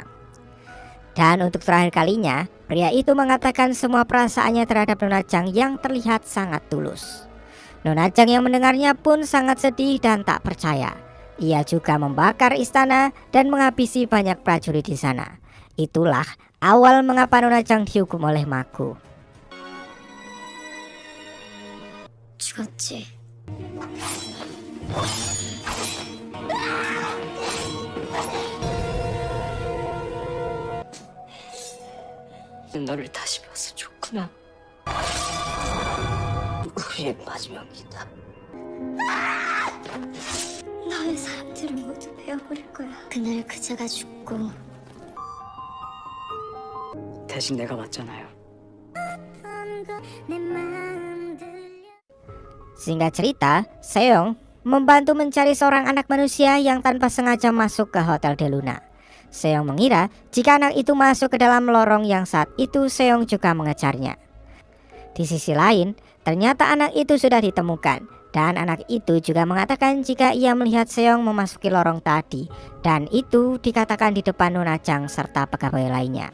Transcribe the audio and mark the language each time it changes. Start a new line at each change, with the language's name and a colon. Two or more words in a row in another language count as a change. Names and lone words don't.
Indonesian: Dan untuk terakhir kalinya, pria itu mengatakan semua perasaannya terhadap Nona Chang yang terlihat sangat tulus. Nona Chang yang mendengarnya pun sangat sedih dan tak percaya. Ia juga membakar istana dan menghabisi banyak prajurit di sana. Itulah awal mengapa Nona Chang dihukum oleh Magu.
Korean: 죽었지. 너를 다시 봐서 좋구나. 우리의 마지막이다. 너의 사람들을 모두 베어버릴 거야. 그날 그자가 죽고 대신 내가 맞잖아요. 내 마음 들려.
Indonesian: Singkat cerita, Seong membantu mencari seorang anak manusia yang tanpa sengaja masuk ke Hotel De Luna. Seong mengira jika anak itu masuk ke dalam lorong yang saat itu Seong juga mengejarnya. Di sisi lain, ternyata anak itu sudah ditemukan, dan anak itu juga mengatakan jika ia melihat Seong memasuki lorong tadi, dan itu dikatakan di depan Nona Chang serta pegawai lainnya.